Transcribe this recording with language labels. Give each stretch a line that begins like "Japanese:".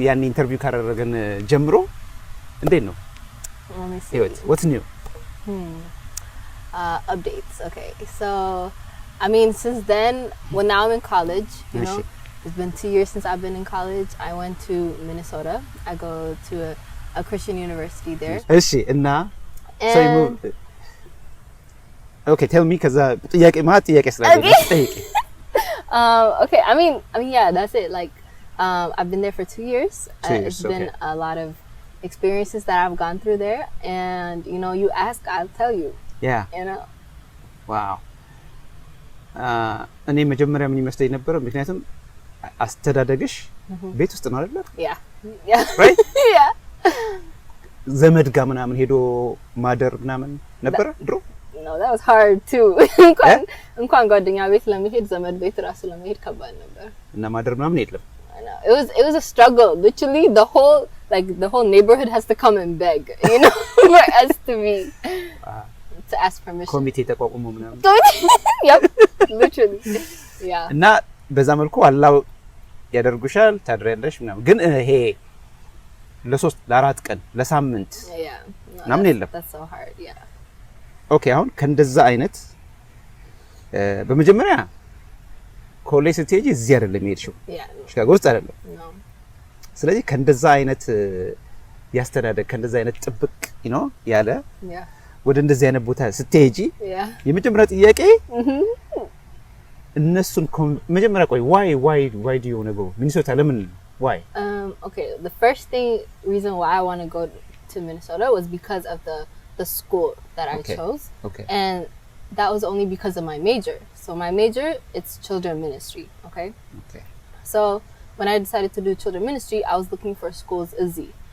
Amharic: ያን ኢንተርቪው ካረገን ጀምሮ እንዴት ነው?
English: Let me see. ህይወት what's new? Updates. Okay. So, I mean, since then, well, now I'm in college, you know. It's been 2 years since I've been in college. I went to Minnesota. I go to a Christian university there.
Amharic: እሺ እና
English: so you moved. Okay, tell me cuz
Amharic: ጥያቄ ማለት ጥያቄ ስላለኝ ጥያቄ.
English: Okay, I mean yeah, that's it. Like I've been there for 2 years. It's been a lot of experiences that I've gone through there, and you know, you ask, I'll tell you. Yeah. You know. Wow.
Amharic: እኔ መጀመሪያ ምን ይመስለኝ ነበር ምክንያቱም አስተዳደግሽ ቤት ውስጥ ነው አይደል?
English: Yeah. Yeah. Right? Yeah.
Amharic: ዘመድ ጋር ምናምን ሄዶ ማደር ምናምን ነበር ድሮ?
English: No, that was hard too.
Amharic: እንኳን ጓደኛ ቤት ለመሄድ ዘመድ ቤት ራሱ ለመሄድ ከባድ ነበር። እና ማደር ምናምን የለም።
English: I know. It was a struggle. Literally the whole neighborhood has to come and beg, you know, for us to ask permission.
Amharic: ኮሚቴ ተቋቁሞ ምናምን።
English: Yep. Literally. Yeah.
Amharic: እና በዛ መልኩ አላው ያደርጉሻል ታድሪያለሽ ምናምን ግን ይሄ ለ3 ለ4 ቀን ለሳምንት
English: Yeah.
Amharic: ምናምን የለም።
English: That's so hard. Yeah.
Amharic: ኦኬ አሁን ከእንደዛ አይነት በመጀመሪያ ኮሌጅ ስትሄጂ እዚህ አይደለም የሄድሽው ሺካጎ ውስጥ አይደለም
English: No.
Amharic: ስለዚህ ከእንደዛ አይነት ያስተዳደግ ከእንደዛ አይነት ጥብቅ
English: you know
Amharic: ያለ ወደ እንደዚህ አይነት ቦታ ስትሄጂ የመጀመሪያ ጥያቄ እነሱን መጀመሪያ ቆይ
English: why do you want to go Minnesota
Amharic: ለምን why
English: okay, the first reason why I want to go to Minnesota was because of the school that I chose. Okay. And that was only because of my major. So my major, it's children ministry, okay? Okay. So when I decided to do children ministry, I was looking for schools easy.